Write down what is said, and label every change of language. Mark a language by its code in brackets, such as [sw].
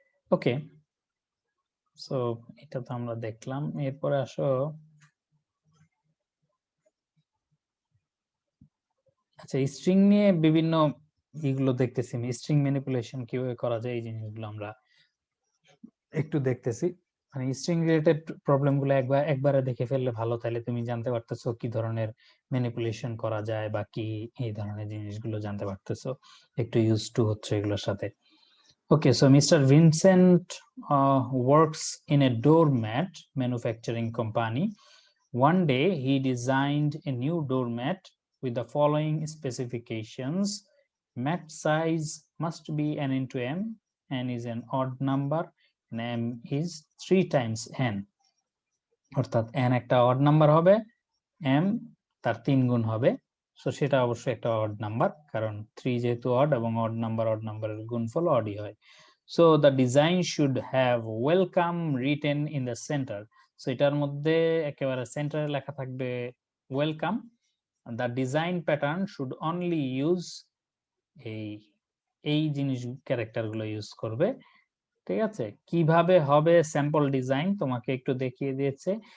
[bn] ওকে, so এটা তো আমরা দেখলাম, এরপরে আসো আচ্ছা স্ট্রিং নিয়ে বিভিন্ন এগুলো দেখতেছি, স্ট্রিং ম্যানিপুলেশন কিভাবে করা যায় এই জিনিসগুলো আমরা একটু দেখতেছি। মানে স্ট্রিং রিলেটেড প্রবলেম গুলো একবারে দেখে ফেললে ভালো, তাহলে তুমি জানতে পারতেছো কি ধরনের ম্যানিপুলেশন করা যায় বা কি এই ধরনের জিনিসগুলো জানতে পারতেছো, একটু ইউজ টু হচ্ছে এগুলোর সাথে। [en] Okay, so Mr. Vincent works in a doormat manufacturing company. One day, he designed a new doormat with the following specifications. Mat size must be n into m, n is an odd number, and m is 3 times n. [bn] অর্থাৎ n একটা odd number হবে, m তার 3 গুণ হবে, so সেটা অবশ্যই একটা odd number, কারণ 3 যেহেতু odd এবং odd নাম্বারের গুণফল oddই হয়। [en] So the design should have welcome written in the center. [bn] So এটার মধ্যে একেবারে সেন্টারে লেখা থাকবে welcome. [en] The design pattern should only use [bn] এই জিনিস ক্যারেক্টার গুলো ইউজ করবে। ঠিক আছে, কিভাবে হবে স্যাম্পল ডিজাইন তোমাকে একটু দেখিয়ে দিয়েছে।